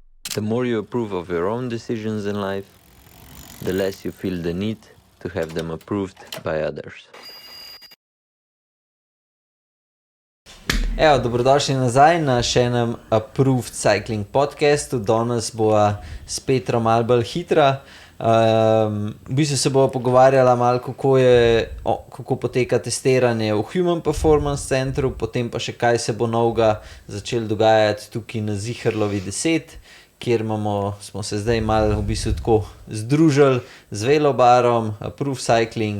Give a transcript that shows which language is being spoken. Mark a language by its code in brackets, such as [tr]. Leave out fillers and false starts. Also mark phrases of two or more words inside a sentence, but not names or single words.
[en] The more you approve of your own decisions in life, the less you feel the need to have them approved by others. [sl] Evo, dobrodošli nazaj na še enem Approved Cycling podcastu. Danes bo s Petrom malo bolj hitra. V bistvu se bomo pogovarjala malo, kako poteka testiranje v Human Performance Centru, potem pa še kaj se bo novega začelo dogajati tukaj na Ziherlovi 10, kjer smo se zdaj malo v bistvu tako združili z Velobarom, Approved Cycling.